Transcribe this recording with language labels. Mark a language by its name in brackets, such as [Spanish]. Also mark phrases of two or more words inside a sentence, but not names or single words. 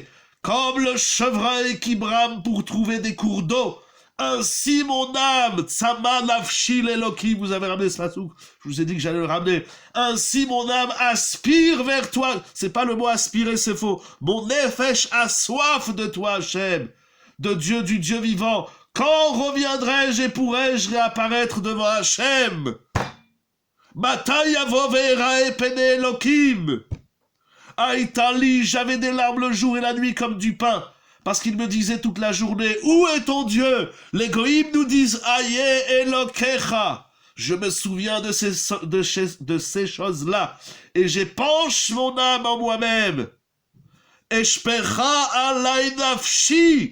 [French] Comme le chevreuil qui brame pour trouver des cours d'eau, ainsi mon âme, [Hebrew] צמאה נפשי אלוקי, [French] vous avez ramené ce pasouk, je vous ai dit que j'allais le ramener. Ainsi mon âme aspire vers toi, c'est pas le mot aspirer, c'est faux. Mon nefesh a soif de toi, Hachem, de Dieu, du Dieu vivant. Quand reviendrai-je et pourrai-je réapparaître devant Hachem? [Hebrew] מתי אבוא ואראה פני אלוקים. Aïtali, [French] j'avais des larmes le jour et la nuit comme du pain. Parce qu'il me disait toute la journée, où est ton Dieu? Les goïms nous disent, [Hebrew] איה אלוקיך. [French] Je me souviens de ces choses-là. Et j'épanche mon âme en moi-même. [Hebrew] אשפכה עלי נפשי.